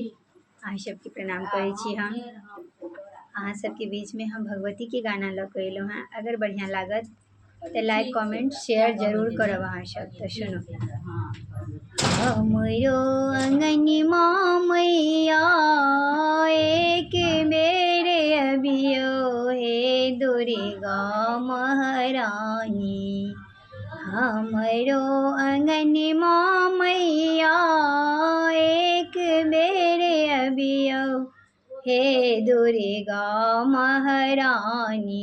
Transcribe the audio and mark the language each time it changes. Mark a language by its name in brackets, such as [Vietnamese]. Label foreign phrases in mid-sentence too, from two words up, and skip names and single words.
[Maithili] अहाँ सबके प्रणाम करै छी हम। अहाँ सबके बीच में हम भगवती के गाना लऽ कऽ अयलहुँ हेँ। अगर बढ़िआँ लागत तऽ [English] like comment share [Maithili] जरूर करब अहाँ सब। तऽ सुनू। हमरो अंगनमा मैया एक बेर अबियो हे दुर्गा महारानी। हमरो अंगनमा मैया एक बेर अबियो हे दुर्गा महारानी।